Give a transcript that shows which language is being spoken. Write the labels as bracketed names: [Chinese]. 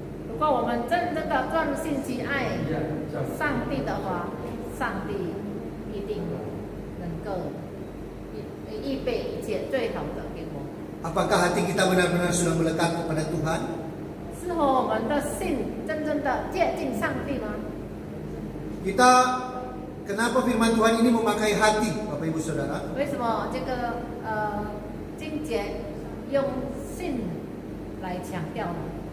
[Chinese] 如果我们真正的专心去爱上帝的话，上帝一定能够预备一切最好的给我们。 [Indonesian] Apakah hati kita benar-benar sudah melekat kepada Tuhan? [Chinese] 是否我们的心真正的接近上帝吗？ [Indonesian] Kita, kenapa firman Tuhan ini memakai hati, Bapak Ibu Saudara? [Chinese] 为什么这个经节用心来强调呢？